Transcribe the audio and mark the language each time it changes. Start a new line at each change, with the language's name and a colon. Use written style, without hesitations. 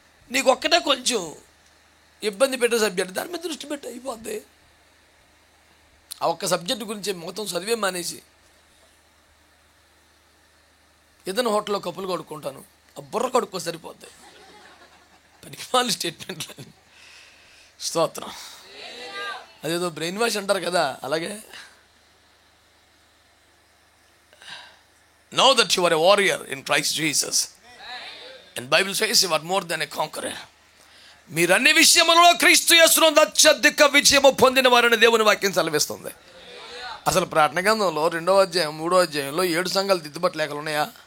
Telugu: నీకు ఒక్కటే కొంచెం ఇబ్బంది పెట్టే సబ్జెక్ట్, దాని మీద దృష్టి పెట్టి అయిపోద్ది. ఆ ఒక్క సబ్జెక్టు గురించి మొత్తం చదివే మానేసి ఏదైనా హోటల్లో కప్పులు కడుక్కుంటాను, ఆ బుర్ర కడుక్కో సరిపోద్ది. పనికిమాలి స్టేట్మెంట్లు. స్తోత్రం. అదేదో బ్రెయిన్ వాష్ అంటారు కదా, అలాగే
English: know that you are a warrior in Christ Jesus, and Bible says you are more than a conqueror.
Telugu: మీరు అన్ని విషయములలో క్రీస్తు యేసునందు అత్యధిక విజయము పొందిన వారని దేవుని వాక్యం సెలవిస్తుంది. అసలు ప్రకటన గ్రంథంలో 2వ అధ్యాయం 3వ అధ్యాయంలో 7 సంఘాలు దిద్దుబాటు లేఖలు ఉన్నాయా?